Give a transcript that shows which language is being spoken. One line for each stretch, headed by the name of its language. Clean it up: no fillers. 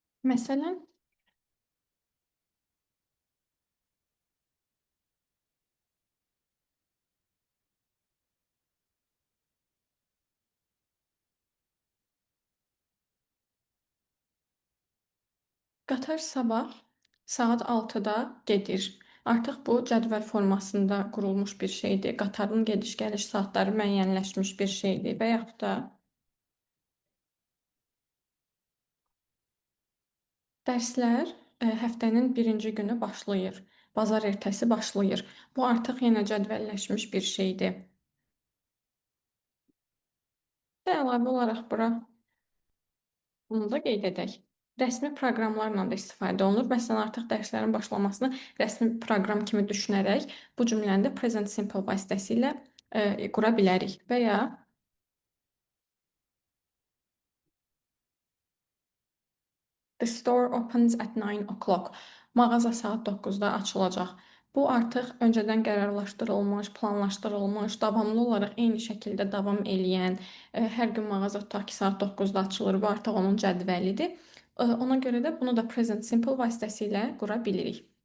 Azerbaijani: Məsələn, qatar sabah saat 6-da gedir. Artıq bu cədvəl formasında qurulmuş bir şeydir. Qatarın gediş-gəliş saatları müəyyənləşmiş bir şeydir və yaxud da dərslər həftənin birinci günü başlayır. Bazar ertəsi başlayır. Bu artıq yenə cədvəlləşmiş bir şeydir. Və əlavə olaraq bura bunu da qeyd edək. Rəsmi proqramlarla da istifadə olunur. Məsələn, artıq dərslərin başlamasını rəsmi proqram kimi düşünərək bu cümləni də present simple vasitəsilə qura bilərik. Və ya
English: the store opens at 9 o'clock.
Azerbaijani: Mağaza saat 9-da açılacaq. Bu artıq öncədən qərarlaşdırılmış, planlaşdırılmış, davamlı olaraq eyni şəkildə davam eləyən, hər gün mağaza tutaq ki, saat 9-da açılır. Bu artıq onun cədvəlidir. Ona görə də bunu da present simple vasitəsilə qura bilirik.